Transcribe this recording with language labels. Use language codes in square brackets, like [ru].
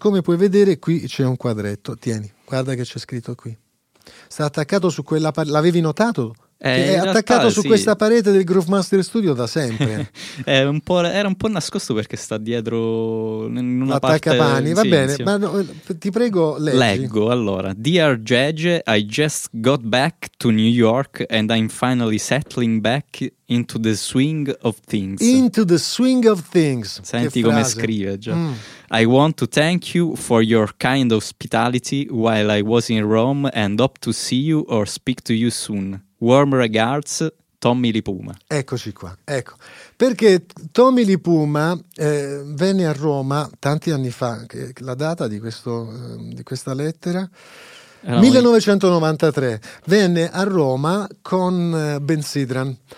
[it] Come puoi vedere qui c'è un quadretto, tieni. Guarda che c'è scritto qui. Sta attaccato su quella parete. L'avevi notato? È attaccato su questa parete del Groovemaster Studio da sempre. era un po' nascosto perché sta dietro in una attaccapani. Va bene, ma no, ti prego, leggi. Leggo, allora. [en] Dear Gege, I just got back to New York and I'm finally settling back into the swing of things. Into the swing of things. [it] Senti come scrive già. Mm. [en] I want to thank you for your kind hospitality while I was in Rome and hope to see you or speak to you soon. Warm regards, Tommy Lee Puma. [it] Eccoci qua, ecco. Perché Tommy Lee Puma venne a Roma tanti anni fa, che la data di questo, di questa lettera? 1993. Venne a Roma con Ben Sidran.